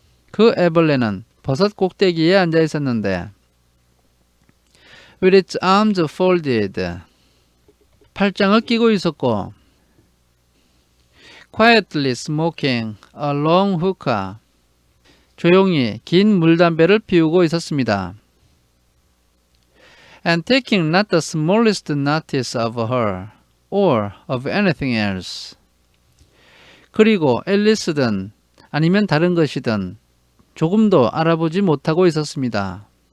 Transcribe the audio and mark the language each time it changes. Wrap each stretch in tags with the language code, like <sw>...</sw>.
<ko>그 애벌레는 버섯 꼭대기에 앉아 있었는데</ko> <en>with its arms folded.</en> <ko>팔짱을 끼고 있었고</ko> <en>quietly smoking a long hookah.</en> <ko>조용히 긴 물담배를 피우고 있었습니다.</ko> <en>And taking not the smallest notice of her or of anything else.</en> <ko>그리고 앨리스든 아니면 다른 것이든 조금도 알아보지 못하고 있었습니다.</ko>